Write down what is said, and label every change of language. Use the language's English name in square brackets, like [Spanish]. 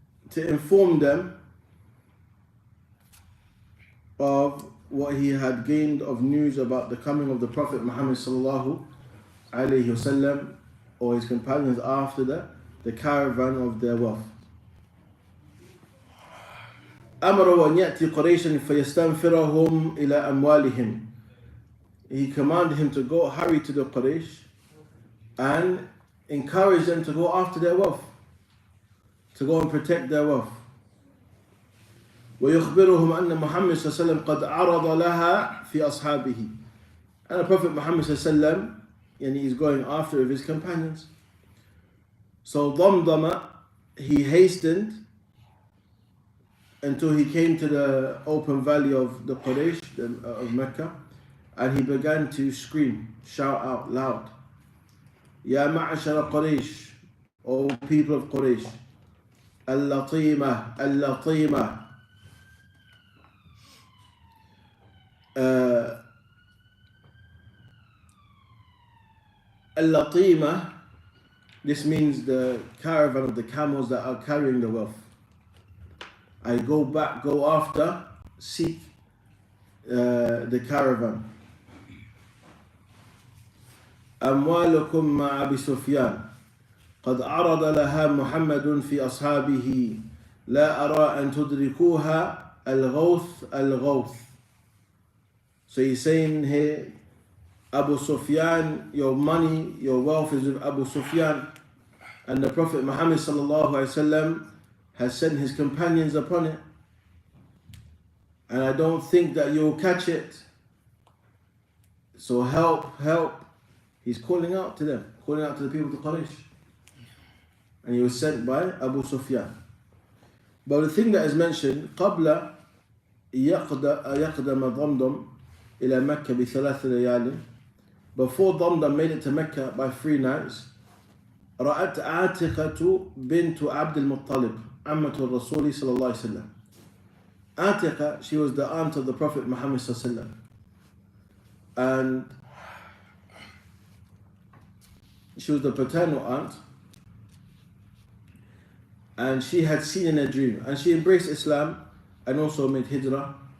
[English] to inform them of what he had gained of news about the coming of the Prophet Muhammad sallallahu alayhi wasallam or his companions after the caravan of their wealth. [Arabic] أمر أن يأتي قريشا فيستنفرهم إلى أموالهم. [English] He commanded him to go hurry to the Quraysh and encourage them to go after their wealth, to go and protect their wealth. [Arabic] ويخبرهم أن محمد صلى الله عليه وسلم قد عرض لها في أصحابه. [English] And the Prophet Muhammad [Arabic] صلى الله عليه وسلم, [English] and he's going after with his companions. So Damdama, he hastened until he came to the open valley of the Quraysh, of Mecca, and he began to scream, shout out loud, [Arabic] Ya ma'ashara Quraysh, [English] O people of Quraysh, [Arabic] Al-Latima, Al-Latima. [English] Al-Latima, this means the caravan of the camels that are carrying the wealth. I go after, seek the caravan. [Arabic] أموالكم مع أبي سفيان قد عرض لها محمد في أصحابه لا أرى أن تدركوها الغوث. [English] So he's saying here, Abu Sufyan, your money, your wealth is with Abu Sufyan, And the Prophet Muhammad sallallahu alaihi wasallam has sent his companions upon it. And I don't think that you'll catch it. So help, help. He's calling out to them, calling out to the people of Quraysh. And he was sent by Abu Sufyan. But the thing that is mentioned, [Arabic] قبل يقدم ضمضم إلى مكة بثلاث ليال. [English] Before Damdam made it to Mecca by 3 nights, [Arabic] رأت عاتقة بنت عبد المطلب عمة الرسول صلى الله عليه وسلم. [English] Atiqa, she was the aunt of the Prophet Muhammad [Arabic] صلى الله عليه وسلم. [English] And she was the paternal aunt. And she had seen in a dream, and she embraced Islam and also made hijrah.